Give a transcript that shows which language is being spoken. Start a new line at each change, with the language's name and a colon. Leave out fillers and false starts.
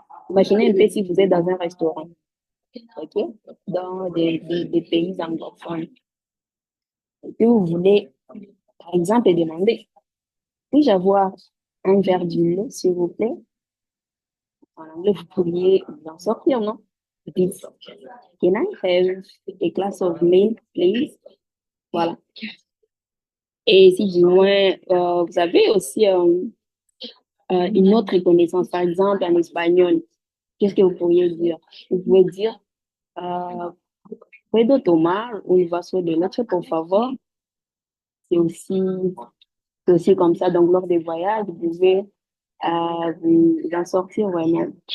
French: Imaginez un peu si vous êtes dans un restaurant, ok, dans des pays anglophones. Et puis vous voulez, par exemple, demander, puis-je avoir un verre du lait, s'il vous plaît? En anglais, vous pourriez vous en sortir, non? Vous dites,
English: can I have a glass of milk, please?
French: Voilà. Et si du moins, vous avez aussi une autre connaissance, par exemple en espagnol, qu'est-ce que vous pourriez dire? Vous pouvez dire,
Spanish: euh, puedo tomar un vaso de leche, por favor.
French: C'est aussi, c'est aussi comme ça. Donc, lors des voyages, vous pouvez vous en sortir vraiment.